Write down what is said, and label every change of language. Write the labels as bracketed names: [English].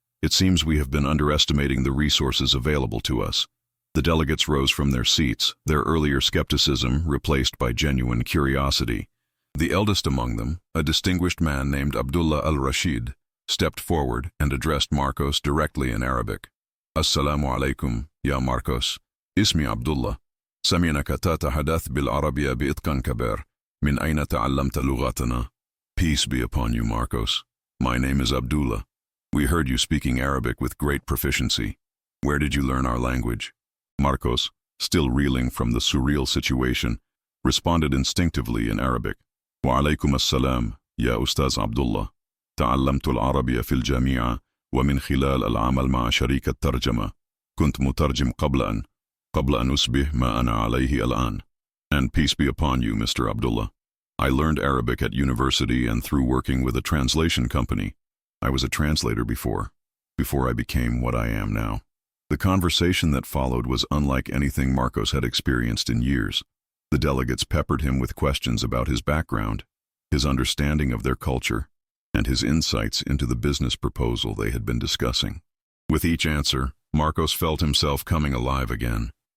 [English] It seems we have been underestimating the resources available to us. The delegates rose from their seats, their earlier skepticism replaced by genuine curiosity. The eldest among them, a distinguished man named Abdullah al-Rashid, stepped forward and addressed Marcos directly in Arabic. [Arabic] Assalamu alaikum, ya Marcos. Ismi Abdullah. سمعناك تتحدث بالعربية بإتقان كبير. من أين تعلمت لغتنا? [English] Peace be upon you, Marcos. My name is Abdullah. We heard you speaking Arabic with great proficiency. Where did you learn our language? Marcos, still reeling from the surreal situation, responded instinctively in Arabic. [Arabic] وعليكم السلام, يا أستاذ عبد الله. تعلمت العربية في الجامعة ومن خلال العمل مع شركة ترجمة. كنت مترجم قبل أن أصبح ما أنا عليه الآن. [English] And peace be upon you, Mr. Abdullah. I learned Arabic at university and through working with a translation company. I was a translator before I became what I am now. The conversation that followed was unlike anything Marcos had experienced in years. The delegates peppered him with questions about his background, his understanding of their culture, and his insights into the business proposal they had been discussing. With each answer, Marcos felt himself coming alive again.